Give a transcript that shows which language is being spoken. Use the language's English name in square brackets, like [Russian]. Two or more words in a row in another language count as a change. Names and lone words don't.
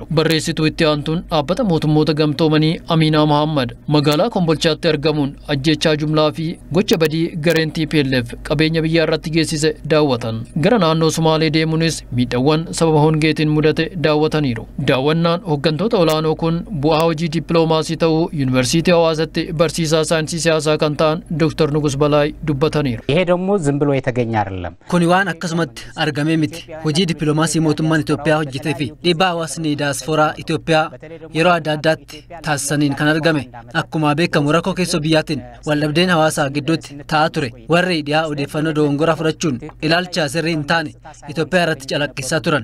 [Oromo] Barreessituu itti aantuun dhaabbata mootummoota gamtoomanii Amina Mohammad magaalaa Kombolchaatti argamuun ajjechaa jumlaa fi gocha badii gareen TPLF qabeenya biyyaa irratti geessise daawwatan. Gara naannoo Somaalee deemuunis miidhaawwan sababa hongeetiin mudate daawwataniiru. Daawwannaan hooggantoota olaanoo kun bu'aa hojii dippiloomaasii ta'uu Yuunivarsiitii Hawaasatti barsiisaa saayinsii siyaasaa kan ta'an Dr. Nugus Balay dubbataniiru. [Amharic] ይሄ ደግሞ ዝም ብሎ የተገኘ አይደለም [Oromo] Kuni waan akkasumatti argamee miti. Hojii dippiloomaasii mootummaan Itoophiyaa hojjetee fi dhiibbaa hawaasni daasporaa Itoophiyaa yeroo adda addaatti taasisaniin kan argame. Akkuma beekamu rakkoo keessoo biyyaatiin waldhabdeen hawaasaa gidduutti ta'aa ture. Warri dhiyaa odeeffannoo dogongoraa fudhachuun ilaalcha sirrii hin taane Itoophiyaa irratti calaqqisaa turan.